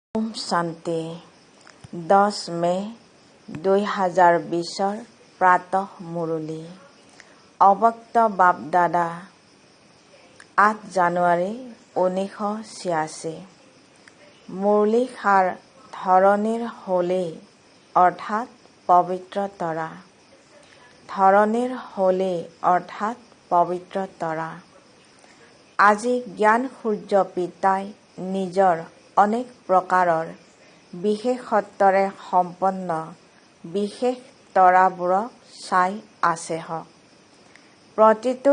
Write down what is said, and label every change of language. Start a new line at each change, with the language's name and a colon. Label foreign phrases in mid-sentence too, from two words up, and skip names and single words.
Hindi: ओम शांति 10 मे 2020 प्रातः मुरली अवक्त बाप दादा
Assamese: 8 জানুৱাৰী 1986 মুৰলী সাৰ ধৰণীৰ হোলী অৰ্থাৎ পবিত্ৰ তৰা ধৰণীৰ হোলী অৰ্থাৎ পবিত্ৰ তৰা আজি জ্ঞান সূৰ্য পিতাই নিজৰ অনেক প্ৰকাৰৰ বিশেষত্বৰে সম্পন্ন বিশেষ তৰাবোৰক চাই আছে হওক প্ৰতিটো